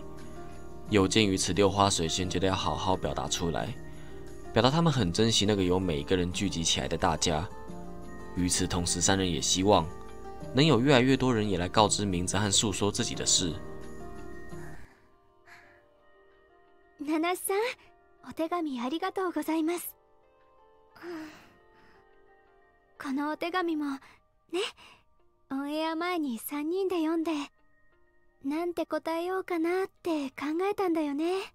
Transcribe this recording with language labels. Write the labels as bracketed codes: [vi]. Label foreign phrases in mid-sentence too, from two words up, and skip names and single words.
[zh] 有鉴于此，六花水仙觉得要好好表达出来，表达他们很珍惜那个由每个人聚集起来的大家。与此同时，三人也希望能有越来越多人也来告知名字和诉说自己的事。 [ja] ナナさん、 お手紙ありがとうございます。このお手紙もね、オンエア前に3人で読んでなんて答えようかなって考えたんだよね。